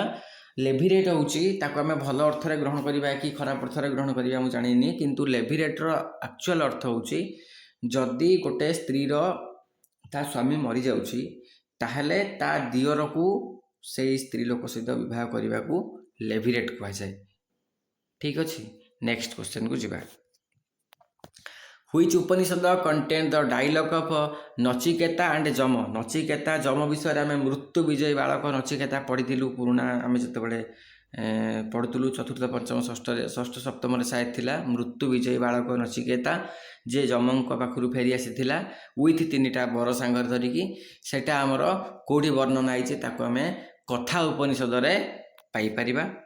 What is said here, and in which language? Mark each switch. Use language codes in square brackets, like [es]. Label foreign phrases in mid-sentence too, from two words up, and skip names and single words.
[or] ଲେଭିରେଟ୍ ହେଉଛି, ତାକୁ ଆମେ ଭଲ ଅର୍ଥରେ ଗ୍ରହଣ କରିବା କି ଖରାପ ଅର୍ଥରେ ଗ୍ରହଣ କରିବା ମୁଁ ଜାଣିନି, କିନ୍ତୁ ଲେଭିରେଟ୍ର ଆକ୍ଚୁଆଲ ଅର୍ଥ ହେଉଛି ଯଦି ଗୋଟେ ସ୍ତ୍ରୀର ତା ସ୍ୱାମୀ ମରିଯାଉଛି ତାହେଲେ ତା ଦିଅରକୁ ସେଇ ସ୍ତ୍ରୀ ଲୋକ ସହିତ ବିବାହ କରିବାକୁ ଲେଭିରେଟ୍ କୁହାଯାଏ। ଠିକ୍ ଅଛି, [en] next questionକୁ ଯିବା। Which Upanishad contain the dialogue of Nachiketa and Yama? [or] ନଚିକେତା ଯମ ବିଷୟରେ ଆମେ ମୃତ୍ୟୁ ବିଜୟୀ ବାଳକ ନଚିକେତା ପଢ଼ିଥିଲୁ। ପୁରୁଣା ଆମେ ଯେତେବେଳେ ପଢ଼ୁଥିଲୁ ଚତୁର୍ଥ ପଞ୍ଚମ ଷଷ୍ଠ ସପ୍ତମରେ ସାୟଦ ଥିଲା। ମୃତ୍ୟୁ ବିଜୟୀ ବାଳକ ନଚିକେତା ଯେ ଯମଙ୍କ ପାଖରୁ ଫେରି ଆସିଥିଲା ୱିଥ୍ 3ଟା ବର ସାଙ୍ଗରେ ଧରିକି, ସେଟା ଆମର କେଉଁଠି ବର୍ଣ୍ଣନା ହେଇଛି ତାକୁ ଆମେ କଥା ଉପନିଷଦରେ ପାଇପାରିବା।